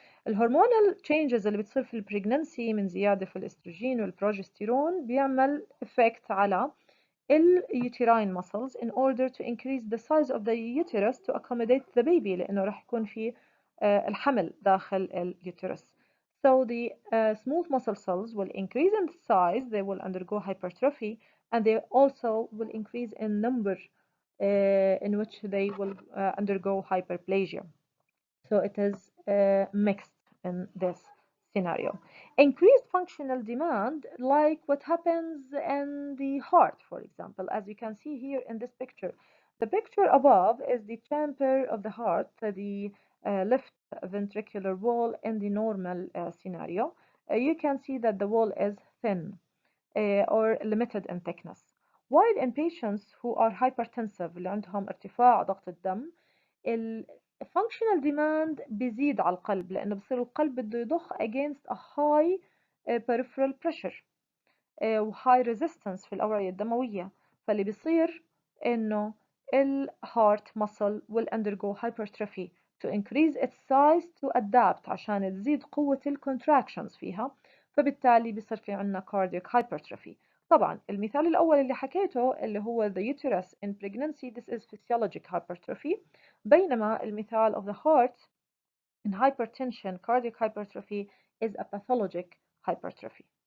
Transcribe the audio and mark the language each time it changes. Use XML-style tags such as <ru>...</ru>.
<ar>الهرمونال changes اللي بتصير في البريجننسي من زيادة في الاستروجين والبروجستيرون بيعمل effect على</ar> <en>uterine muscles in order to increase the size of the uterus to accommodate the baby</en> <ar>لأنه راح يكون في الحمل داخل اليوترس.</ar> <en>So the smooth muscle cells will increase in size, they will undergo hypertrophy, and they also will increase in number in which they will undergo hyperplasia. So it is mixed in this scenario. Increased functional demand, like what happens in the heart, for example, as you can see here in this picture. The picture above is the chamber of the heart, the left ventricular wall in the normal scenario. You can see that the wall is thin or limited in thickness. While in patients who are hypertensive</en> <ar>اللي عندهم ارتفاع ضغط الدم</ar> <en>functional demand</en> <ar>بيزيد على القلب لأنه بصير القلب بده يضخ</ar> <en>against a high peripheral pressure</en> <ar>و high resistance في الأوعية الدموية، فاللي بيصير إنه ال</ar> <en>heart muscle will undergo hypertrophy to increase its size to adapt</en> <ar>عشان تزيد قوة ال contractions فيها، فبالتالي بيصير في عنا cardiac hypertrophy. طبعا المثال الأول اللي حكيته اللي هو</ar> <en>the uterus in pregnancy, this is physiologic hypertrophy،</en> <ar>بينما المثال</ar> <en>of the heart in hypertension cardiac hypertrophy is a pathologic hypertrophy.</en>